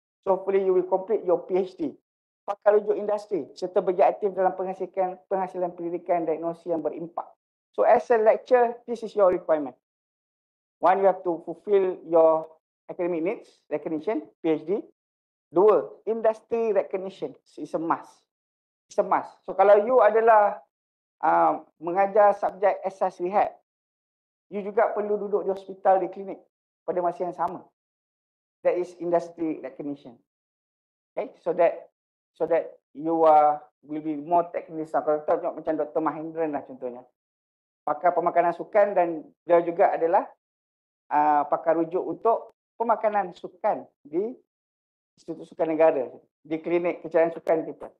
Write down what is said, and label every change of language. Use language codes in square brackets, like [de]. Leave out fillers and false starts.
[en] So hopefully you will complete your PhD. [ms] Pakar rujuk industri serta berjaya aktif dalam penghasilan pendidikan diagnosis yang berimpak. [en] So as a lecturer, this is your requirement. One, you have to fulfill your academic needs, recognition, PhD. 2, industry recognition is a must. it's a must. [ms] So kalau you adalah mengajar subjek asas rehab, you juga perlu duduk di hospital, di klinik pada masa yang sama. [en] That is industry recognition. Okay, so that you will be more technical. [ms] Kalau kita tengok macam Dr. Mahendran lah contohnya, pakar pemakanan sukan, dan dia juga adalah pakar rujuk untuk pemakanan sukan di Institut Sukan Negara, di klinik kecerahan sukan kita.